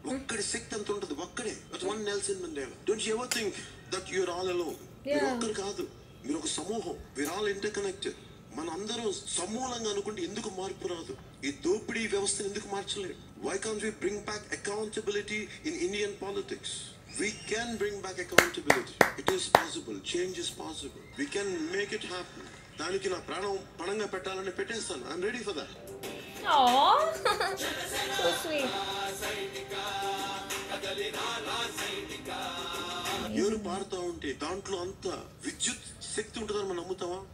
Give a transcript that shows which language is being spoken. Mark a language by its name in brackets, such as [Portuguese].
[Telugu] ఒక్కడి శక్తి అంత ఉంటది, ఒక్కడే. [English] One Nelson Mandela. Don't you ever think that you are all alone. [Telugu] మీరు ఒక్కరు కాదు, మీరు ఒక సమూహం. [English] We are all interconnected. [Telugu] మన అందరం సమూలంగా అనుకుంటే ఎందుకు మార్పు రాదు? ఈ దోపిడీ వ్యవస్థను ఎందుకు మార్చలేదు? [English] Why can't we bring back accountability in Indian politics? We can bring back accountability. It is possible. Change is possible. We can make it happen. [Telugu] దానికి నా ప్రాణం పణంగా పెట్టాలని పెట్టేస్తాను. [English] I'm ready for that. Aww, so sweet. [Telugu] ఏరు పారుతా ఉంటే దాంట్లో అంత విద్యుత్ శక్తి ఉంటుందని మనం నమ్ముతావా?